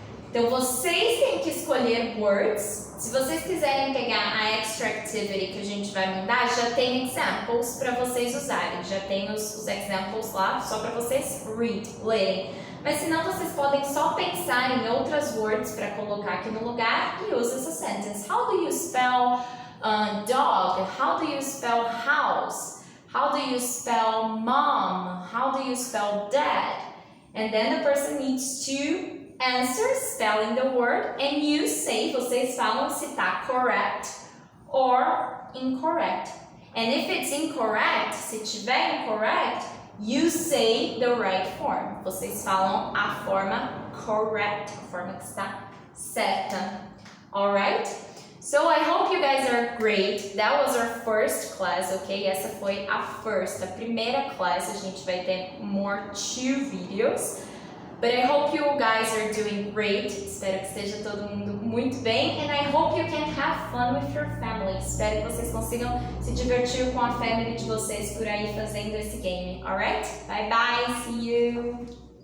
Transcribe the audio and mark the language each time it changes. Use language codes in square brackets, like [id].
[pt] Então vocês têm que escolher words. Se vocês quiserem pegar a extra activity que a gente vai mandar, já tem examples para vocês usarem. Já tem os examples lá, só para vocês lerem. Mas se não, vocês podem só pensar em outras words para colocar aqui no lugar e use essa sentence. [en] How do you spell Dog, how do you spell house? How do you spell mom? How do you spell dad? And then the person needs to answer spelling the word and you say, [pt] vocês falam se tá correct [en] or incorrect. And if it's incorrect, [pt] se tiver incorrect, [en] you say the right form. [pt] Vocês falam a forma correct, a forma que está certa. [en] Alright? So I hope you guys are great. That was our first class, ok? [pt] Essa foi a primeira class. A gente vai ter more 2 videos. [en] But I hope you guys are doing great. [pt] Espero que esteja todo mundo muito bem. [en] And I hope you can have fun with your family. [pt] Espero que vocês consigam se divertir com a family de vocês por aí fazendo esse game. [en] Alright? Bye bye. See you.